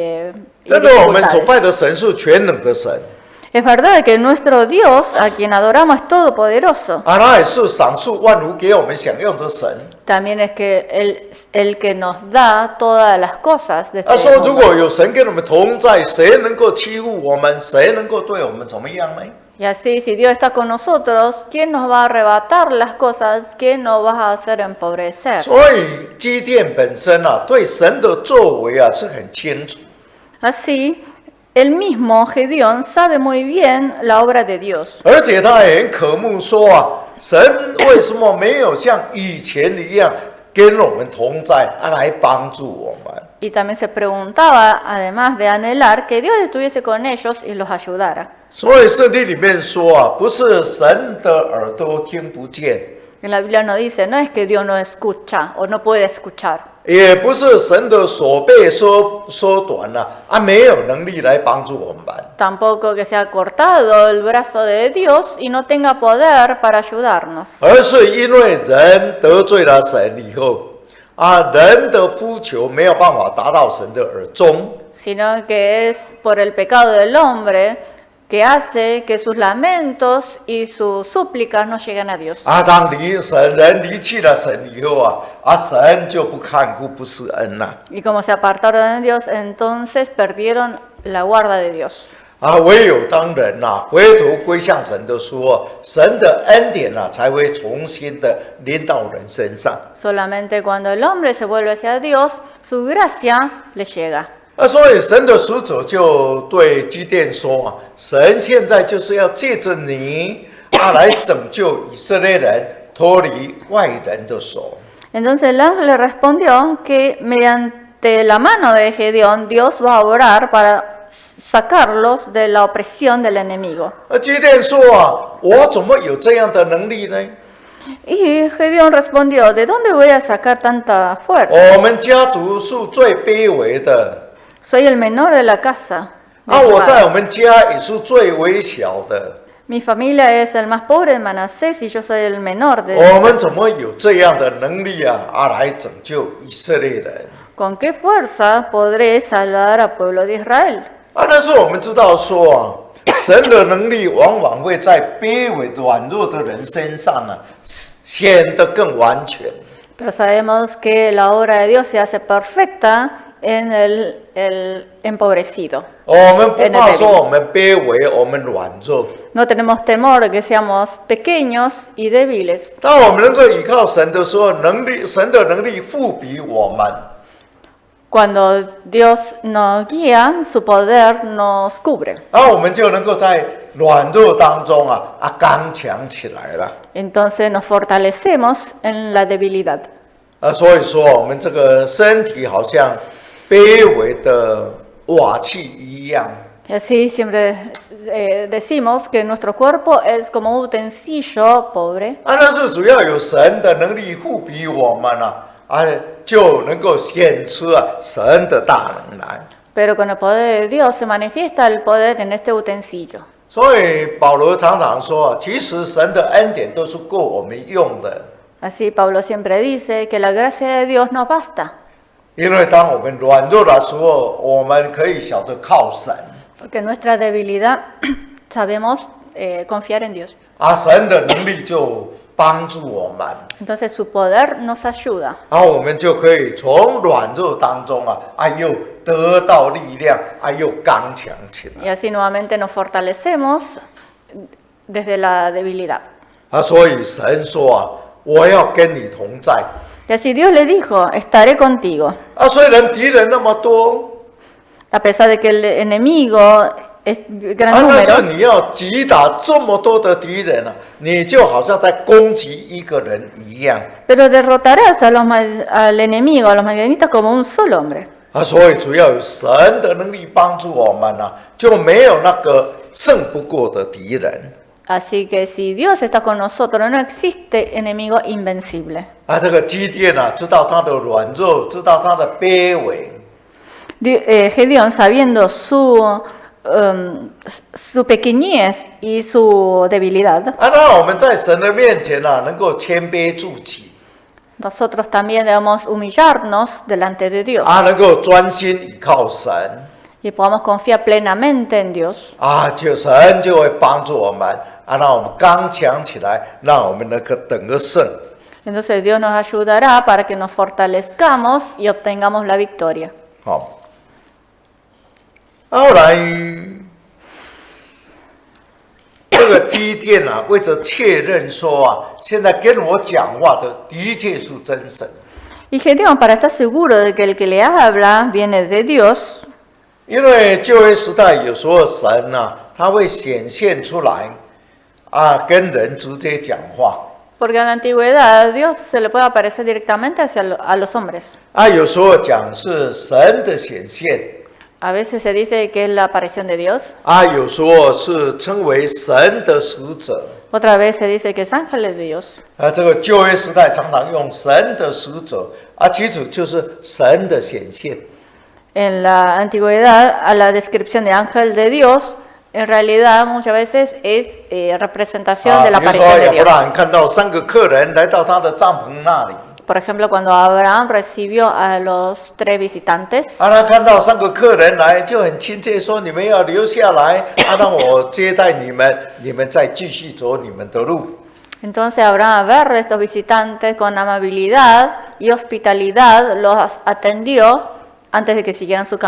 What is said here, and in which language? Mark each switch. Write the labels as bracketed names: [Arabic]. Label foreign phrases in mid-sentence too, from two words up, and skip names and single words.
[Chinese] 真的，我们所 [Spanish] dificultades? [Chinese] 拜的神是全能的神， [Spanish] Es verdad que nuestro Dios, a quien adoramos, es todopoderoso. [Chinese] 啊，他也是赏赐万物给我们享用的神。 [Spanish] También es que el que nos da todas las cosas de [Chinese] 他 [Spanish] este [Chinese] 说，如 [Spanish] mundo. [Chinese] 果有神跟我们同在，谁能够欺负我们？谁能够对我们怎么样呢？ [Spanish] Y así, si Dios está con nosotros, ¿quién nos va a arrebatar las cosas? ¿Quién nos va a hacer empobrecer? [Chinese] 所以基甸本身啊，对神的作为啊是很清楚。 [Spanish] Así, el mismo Gedeón sabe muy bien la obra de Dios. [Chinese] 而且他也很渴慕说啊，神为什么没有像以前一样跟我们同在，来帮助我们？ [Spanish] Y también se preguntaba, además de anhelar, que Dios estuviese con ellos y los ayudara. [Chinese] 所以圣经里面说啊，不是神的耳朵听不见， [Spanish] En la Biblia no dice, no es que Dios no escucha o no puede escuchar. [Chinese] 也不是神的手被缩短了没有能力来帮助我们。 [Spanish] Tampoco que se ha cortado el brazo de Dios y no tenga poder para ayudarnos. [Chinese] 而是因为人得罪了神以后人的呼求没有办法达到神的耳中， [Spanish] Sino que es por el pecado del hombre que hace que sus lamentos y sus súplicas no lleguen a Dios. [Chinese] 当人离弃了神以后神就不看顾不施恩了。 [Spanish] Y como se apartaron de Dios, entonces perdieron la guarda de Dios. [Chinese] 唯有当人回头归向神的时候，神的恩典才会重新的临到人身上。 [Spanish] Solamente cuando el hombre se vuelve hacia Dios, su gracia le llega. [Chinese] 所以神的使者就对基甸说神现在就是要借着你来拯救以色列人脱离外人的手。 [Spanish] Entonces el ángel le respondió que mediante la mano de Gedeón, Dios va a orar para sacarlos de la opresión del enemigo. [Chinese] 基甸说我怎么有这样的能力呢？ [Spanish] Y Gedeón respondió, ¿de dónde voy a sacar tanta fuerza? [Chinese] 我们家族是最卑微的。 [Spanish] Soy el menor de la casa. de mi [Chinese] 我 [Spanish] padre. [Chinese] 在我们家也是最微小的。 [Spanish] Mi familia es el más pobre de Manasés y yo soy el menor de [Chinese] 我们怎么有这样的能力来拯救以色列人？ [Spanish] ¿Con qué fuerza podré salvar al pueblo de Israel? [Chinese] 但是我们知道说神的能力往往会在卑微软弱的人身上显得更完全。 [Spanish] Pero sabemos que la obra de Dios se hace perfecta en el empobrecido. [Chinese] 我们不怕说我们卑微，我们软弱。 [Spanish] No tenemos temor de que seamos pequeños y débiles. [Chinese] 当我们能够依靠神的时候，神的能力复比我们。 [Spanish] Cuando Dios nos guía, su poder nos cubre. [Chinese] 我们就能够在软弱当中刚强起来了。 [Spanish] Entonces nos fortalecemos en la debilidad. [Chinese] 所以说我们这个身体好像卑微的瓦器一样。 [Spanish] Y así siempre decimos que nuestro cuerpo es como un utensilio pobre. [Chinese] 但是主要有神的能力复比我们就能够显出神的大能来。 [Spanish] Pero con el poder de Dios se manifiesta el poder en este utensilio. [Chinese] 所以保罗常常说其实神的恩典都是够我们用的。 [Spanish] Así Pablo siempre dice que la gracia de Dios no basta. [Chinese] 因为当我们软弱的时候，我们可以晓得靠神。 [Spanish] Porque en nuestra debilidad sabemos confiar en Dios. [Chinese] 神的能力就帮助我们。 [Spanish] Entonces su poder nos ayuda. [Chinese] 我们就可以从软弱当中又得到力量又刚强起来。 [Spanish] Y así nuevamente nos fortalecemos desde la debilidad. [Chinese] 所以神说我要跟你同在。 [Spanish] Y así Dios le dijo, estaré contigo. [Chinese] 虽然敌人那么多 [Spanish] A pesar de que el enemigo es gran [Chinese] 但是 [Spanish] número, [Chinese] 你要击打这么多的敌人你就好像在攻击一个人一样。 [Spanish] pero derrotarás al enemigo, a los madianitas, como un solo hombre. [Chinese] 所以主要有神的能力帮助我们就没有那个胜不过的敌人。 [Spanish] Así que si Dios está con nosotros, no existe enemigo invencible. [Chinese] 这个基甸知道他的软弱，知道他的卑微。 [Spanish] Gedeón, sabiendo su pequeñez y su debilidad, [Chinese] 那我们在神的面前能够谦卑自己， [Spanish] nosotros también debemos humillarnos delante de Dios [Chinese] 能够专心倚靠神。 [Spanish] y podamos confiar plenamente en Dios. [Chinese] 神就会帮助我们让我们刚强起来，让我们能够得个胜。 [Spanish] Entonces Dios nos ayudará para que nos fortalezcamos y obtengamos la victoria. [Chinese] 好，后来这个基甸为着确认说现在跟我讲话的确是真神。 [Spanish] Y Gedeón, para estar seguro de que el que le habla viene de Dios, [Chinese] 因为旧约时代有时候神他会显现出来跟人直接讲话。 [Spanish] porque en la antigüedad a Dios se le puede aparecer directamente a los hombres. [Chinese] 有时候讲是神的显现。 [Spanish] A veces se dice que es la aparición de Dios, [Chinese] 有时候是称为神的使者。 [Spanish] otra vez se dice que es ángeles de Dios. [Chinese] 这个旧约时代常常用神的使者其实就是神的显现。 [Spanish] En la antigüedad, a la descripción de ángel de Dios, en realidad muchas veces es representación de la [Chinese] 比如说 [Spanish] aparición de [Chinese] 亚伯 [Spanish] Dios. [Chinese] 拉罕看到3个客人来到他的帐篷那里， [Spanish] Por ejemplo, cuando Abraham recibió a los 3 visitantes, [Chinese] 他看到3个客人来，就很亲切说：“你们要留下来，让我接待你们，你们再继续走你们的路。” [Spanish] entonces Abraham, al ver a estos visitantes con amabilidad y hospitalidad, los atendió antes de que siguieran su